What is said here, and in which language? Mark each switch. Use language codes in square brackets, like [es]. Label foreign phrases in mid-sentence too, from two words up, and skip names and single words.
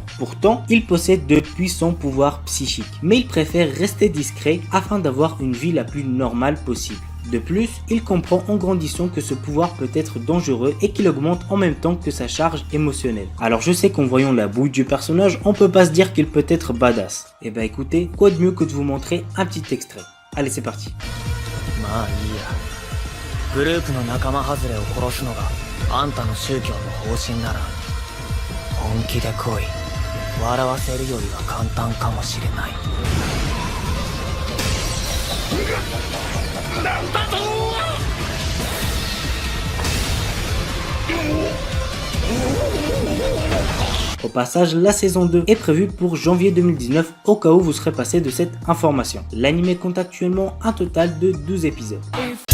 [fr] Pourtant, il possède de puissants pouvoirs psychiques, mais il préfère rester discret afin d'avoir une vie la plus normale possible. De plus, il comprend en grandissant que ce pouvoir peut être dangereux et qu'il augmente en même temps que sa charge émotionnelle. Alors je sais qu'en voyant la bouille du personnage, on peut pas se dire qu'il peut être badass. Et bah écoutez, quoi de mieux que de vous montrer un petit extrait. Allez, c'est parti. [ja] まあいいや。グループの仲間外れを殺すのがあんたの宗教の方針なら本気で来い。笑わせるよりは簡単かもしれない。なんだと。 [fr] Au passage, la saison 2 est prévue pour janvier 2019 au cas où vous serez passé de cette information. L'anime compte actuellement un total de 12 épisodes.